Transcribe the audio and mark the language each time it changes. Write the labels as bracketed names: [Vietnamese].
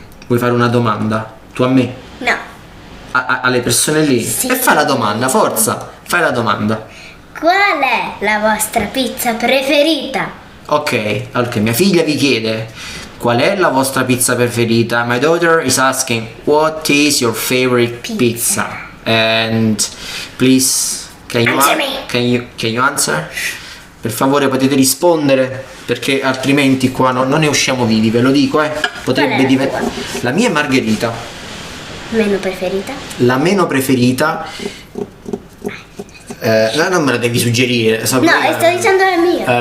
[Italian] Vuoi fare una domanda? Tu a me? No. Alle persone lì? Sì. E fai la domanda, forza, fai la domanda. Qual è la vostra pizza preferita? Ok, allora mia figlia vi chiede qual è la vostra pizza preferita. [English] My daughter is asking what is your favorite pizza? And please can you answer? [Italian] Per favore potete rispondere, perché altrimenti qua non ne usciamo vivi, ve lo dico, potrebbe diventare. La mia è margherita. Meno preferita? La meno preferita, no, non me la devi suggerire. No, sto dicendo la mia.